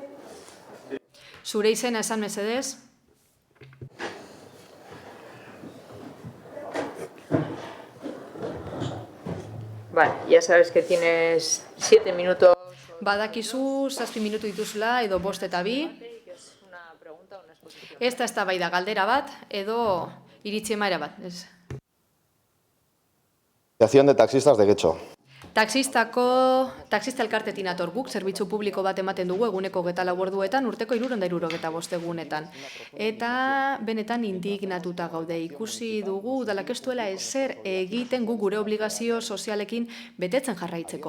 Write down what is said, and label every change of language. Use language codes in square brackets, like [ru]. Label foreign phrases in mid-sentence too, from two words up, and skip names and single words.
[eu] Zure izena esan mesedez. [es] Vale, ya sabes que tienes 7 minutos. [eu] Badakizu 7 minutu dituzula edo 5 eta 2. Ez da eztabaida galdera bat edo iritzi emaera bat. Asociación de taxistas de Getxo. Taxista elkartetik nator guk, zerbitzu publiko bat ematen dugu eguneko 24 orduetan, urteko 375 egunetan. Eta benetan indignatuta gaude, ikusi dugu udalak ez duela ezer egiten gu gure obligazio sozialekin betetzen jarraitzeko.